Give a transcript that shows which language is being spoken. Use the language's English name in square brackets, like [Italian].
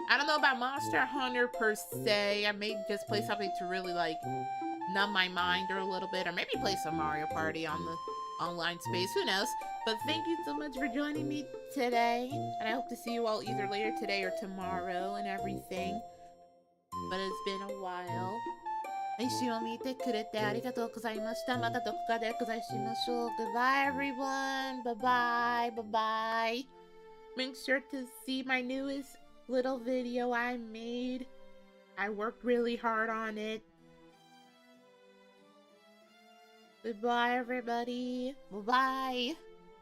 [English] I don't know about Monster Hunter per se. I may just play something to really like numb my mind or a little bit, or maybe play some Mario Party on the online space, who knows. But thank you so much for joining me today, and I hope to see you all either later today or tomorrow and everything. But it's been a while. [Japanese] 配信を見てくれてありがとうございました。またどこかでお会いしましょう。 [English] Goodbye everyone. Bye bye. Bye bye. Make sure to see my newest little video I made. I worked really hard on it. Goodbye everybody. Bye bye.